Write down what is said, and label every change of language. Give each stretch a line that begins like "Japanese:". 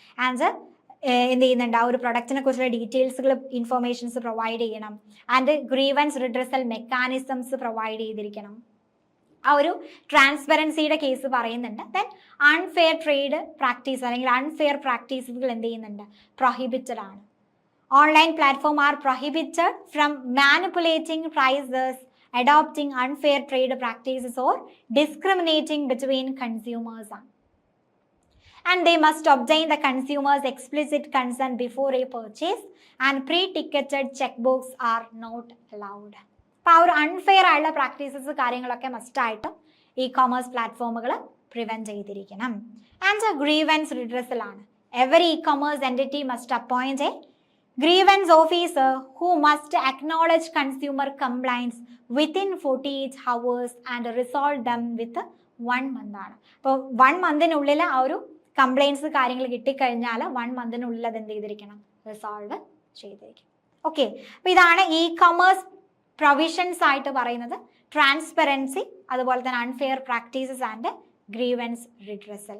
Malayalam: And എന്ത് ചെയ്യുന്നുണ്ട്? ആ ഒരു പ്രൊഡക്റ്റിനെ കുറിച്ചുള്ള ഡീറ്റെയിൽസുകൾ ഇൻഫർമേഷൻസ് പ്രൊവൈഡ് ചെയ്യണം. And grievance redressal mechanisms provide ചെയ്തിരിക്കണം. ആ ഒരു ട്രാൻസ്പെറൻസിയുടെ കേസ് പറയുന്നുണ്ട്. ദെൻ അൺഫെയർ ട്രേഡ് പ്രാക്ടീസ് അല്ലെങ്കിൽ അൺഫെയർ പ്രാക്ടീസുകൾ എന്ത് ചെയ്യുന്നുണ്ട്? പ്രൊഹിബിറ്റഡ് ആണ്.
English: Online platform are prohibited from manipulating prices, adopting unfair trade practices or discriminating between consumers. And they must obtain the consumer's explicit consent before a purchase, and pre-ticketed checkbooks are not allowed.
Malayalam: അപ്പോൾ ആ ഒരു unfair ആയുള്ള practices കാര്യങ്ങളൊക്കെ മസ്റ്റായിട്ടും commerce പ്ലാറ്റ്ഫോമുകൾ prevent ചെയ്തിരിക്കണം. And grievance redressal ആണ്.
English: Every commerce entity must appoint a grievance officer who must acknowledge consumer complaints within 48 hours and resolve them with 1 month ആണ്.
Malayalam: അപ്പോൾ 1 monthനുള്ളിൽ ആ ഒരു കംപ്ലൈൻറ്റ്സ് കാര്യങ്ങൾ കിട്ടിക്കഴിഞ്ഞാൽ 1 monthനുള്ളിൽ അത് എന്ത് ചെയ്തിരിക്കണം? റിസോൾവ് ചെയ്തിരിക്കണം. ഓക്കെ, അപ്പോൾ ഇതാണ് കൊമേഴ്സ് പ്രൊവിഷൻസ് ആയിട്ട് പറയുന്നത്. ട്രാൻസ്പെറൻസി, അതുപോലെ തന്നെ unfair practices and grievance redressal.